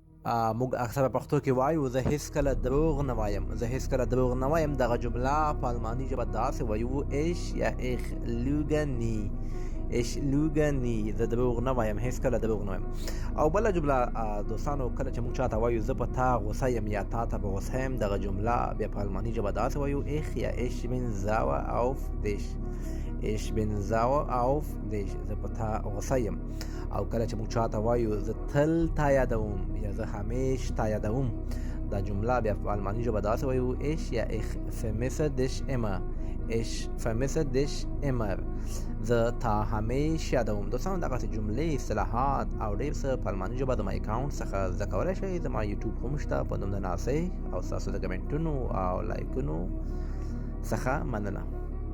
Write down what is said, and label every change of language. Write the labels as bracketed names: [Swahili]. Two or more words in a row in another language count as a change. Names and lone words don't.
[Pashto] موږ اکثره پښتو کې وایو زه هیڅکله دروغ نه وایم. زه هیڅکله دروغ نه وایم دغه جمله په الماني ژبه داسې وایو ich یا [German] ich lüge nie. ich lüge nie. [Pashto] زه دروغ نه وایم، هیڅکله دروغ نه وایم. او بله جمله دوستانو، کله چې موږ چاته وایو زه په تا غوسه یم یا تا ته به غوسه یم، دغه جمله بیا په الماني ژبه داسې وایو ich یا [German] ich bin sauer auf dich. ich bin sauer auf dich. [Pashto] زه په تا غوسه یم. او کله چې موږ چاته وایو زه تل تا یادوم یا زه همیش تا یادوم، دا جمله بیا په الماني ژبه داسې وایو ich یا [German] ich vermisse dich immer. ich vermisse dich immer. [Pashto] زه تا همیش یادوم. دوستانو دغسې جملې، اصطلاحات او ډېر څه په الماني ژبه د ما اکاونټ څخه زده کولی شئ. زما یوټیوب هم شته په نوم د ناصح، او ستاسو د کمنټونو او لایکونو څخه مننه.